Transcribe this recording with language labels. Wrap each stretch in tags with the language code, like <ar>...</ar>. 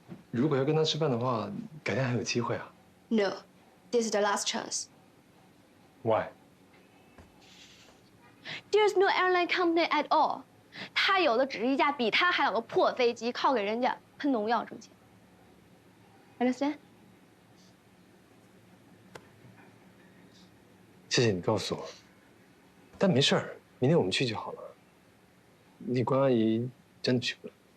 <zh>如果要跟她吃饭的话，改天还有机会啊。</zh> <en>No, this is the last chance. Why? There's no airline company at all.</en> <zh>他有的只是一架比他还老的破飞机，靠给人家喷农药挣钱。</zh> <en>Understand?</en> <zh>谢谢你告诉我，但没事儿，明天我们去就好了。你关阿姨真的去不了。</zh>